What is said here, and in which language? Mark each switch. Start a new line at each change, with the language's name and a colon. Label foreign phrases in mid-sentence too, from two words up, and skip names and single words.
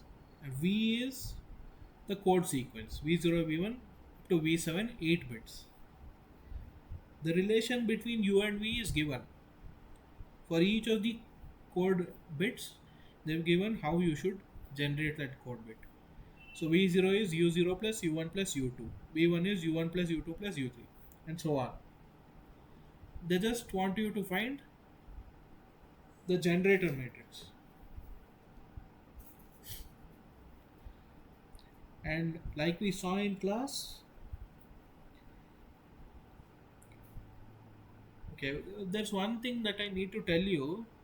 English: And V is the code sequence: V0, V1 to V7, 8 bits. The relation between U and V is given. For each of the code bits, they've given how you should generate that code bit. So V0 is U0 plus U1 plus U2. V1 is U1 plus U2 plus U3, and so on. They just want you to find the generator matrix. And like we saw in class, okay, there's one thing that I need to tell you.